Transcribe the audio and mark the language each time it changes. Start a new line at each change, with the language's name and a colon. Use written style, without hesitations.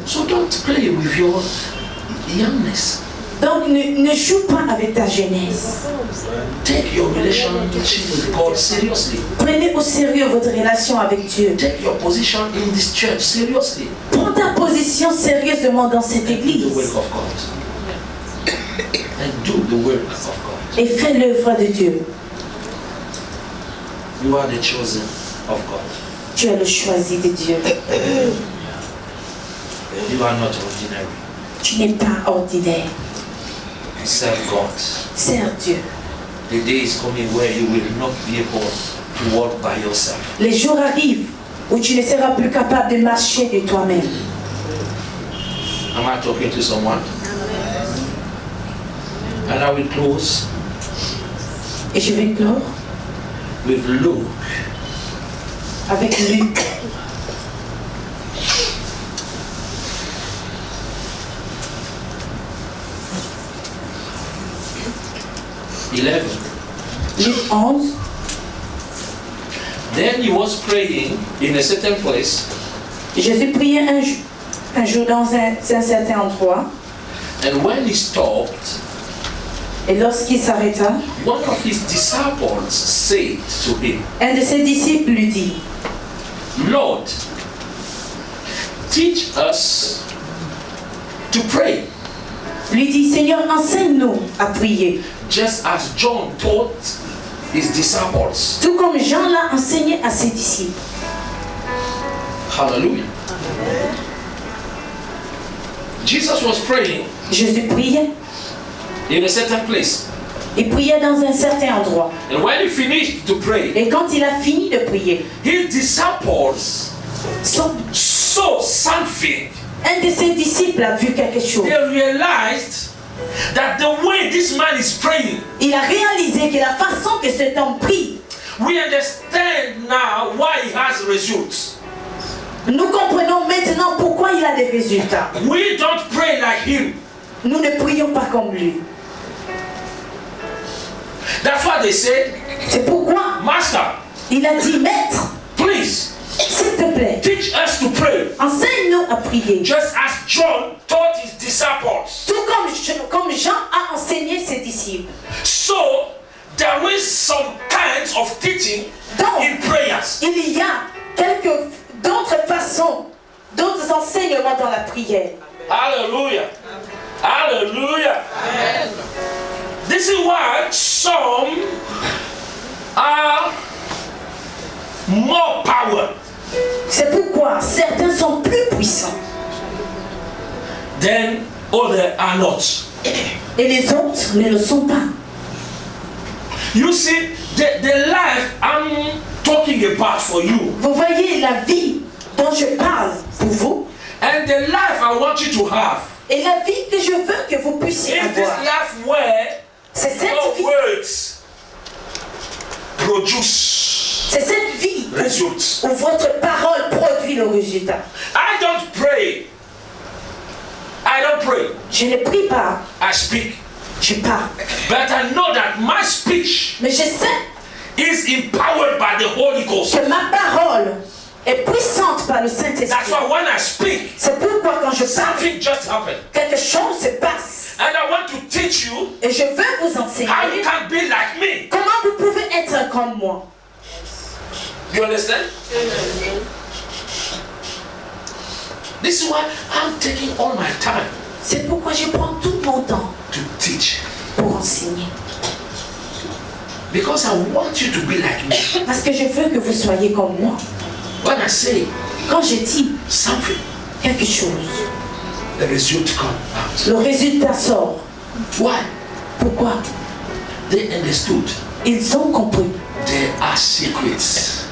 English: So don't play with your youngness.
French: Donc ne joue pas avec ta jeunesse.
English: Take your relationship with God seriously.
French: Prenez au sérieux votre relation avec Dieu.
English: Take your position in this church seriously.
French: Prends ta position sérieusement dans cette
English: Do the
French: église.
English: work of God. And do the work of God.
French: et fais l'œuvre de Dieu.
English: You are the chosen of God.
French: Tu es le choisi de Dieu.
English: You are not ordinary.
French: Tu n'es pas ordinaire.
English: Serve God.
French: Sers Dieu.
English: The day is coming where you will not be able to walk by yourself.
French: Les jours arrivent où tu ne seras plus capable de marcher de toi-même.
English: Am I talking to someone? And I will close
French: Et je vais clore
English: with Luke.
French: avec Luc. Luc 11.
English: Then he was praying in a certain place,
French: Jésus priait un jour dans un certain endroit.
English: and when he stopped,
French: Et lorsqu'il s'arrêta,
English: one of his disciples said to him,
French: un de ses disciples lui dit,
English: Lord, teach us to pray,
French: lui dit, Seigneur, enseigne-nous à prier.
English: just as John taught his disciples.
French: Tout comme Jean l'a enseigné à ses disciples.
English: Hallelujah. Jesus was praying
French: Jésus priait.
English: in a certain place.
French: Il priait dans un certain endroit.
English: And when he finished to pray,
French: Et quand il a fini de prier,
English: his disciples
French: son-
English: saw something.
French: un de ses disciples a vu quelque chose.
English: They realized that the way this man is praying,
French: Il a réalisé que la façon que cet homme prie,
English: we understand now why he has results.
French: nous comprenons maintenant pourquoi il a des résultats.
English: We don't pray like him.
French: Nous ne prions pas comme lui.
English: That's why they said,
French: C'est pourquoi
English: Master,
French: il a dit, Maître,
English: please
French: s'il te plaît,
English: teach us to pray.
French: enseigne-nous à prier.
English: Just as John taught his disciples.
French: Tout comme Jean a enseigné ses disciples.
English: So there is some kinds of teaching
French: Donc,
English: in prayers.
French: il y a d'autres façons, d'autres enseignements dans la prière.
English: Hallelujah. Hallelujah. This is why some are more power
French: C'est pourquoi certains sont plus puissants
English: than others are not.
French: et les autres ne le sont pas.
English: You see, the life I'm talking about for you,
French: Vous voyez la vie dont je parle pour vous
English: and the life I want you to have,
French: et la vie que je veux que vous puissiez
English: is this
French: avoir.
English: life where
French: C'est cette
English: your
French: vie,
English: words produce
French: c'est cette vie
English: results.
French: où votre parole produit le résultat.
English: I don't pray. I don't pray.
French: Je ne prie pas,
English: I speak.
French: je parle.
English: But I know that my speech
French: Mais je sais
English: is empowered by the Holy Ghost.
French: que ma parole est puissante par le
English: That's
French: Saint-Esprit.
English: why when I speak,
French: C'est pourquoi quand je parle,
English: something just happened.
French: quelque chose se passe.
English: And I want to teach you
French: Et je veux vous
English: how you
French: enseigner
English: can be like me.
French: comment vous pouvez être comme moi.
English: You understand? This is why I'm taking all my time
French: C'est pourquoi je prends tout mon temps
English: to teach.
French: pour enseigner.
English: Because I want you to be like me.
French: Parce que je veux que vous soyez comme moi.
English: When I say
French: Quand je dis
English: something,
French: quelque chose,
English: the result come out.
French: le résultat sort.
English: Why?
French: Pourquoi?
English: They understood
French: Ils ont compris
English: there are secrets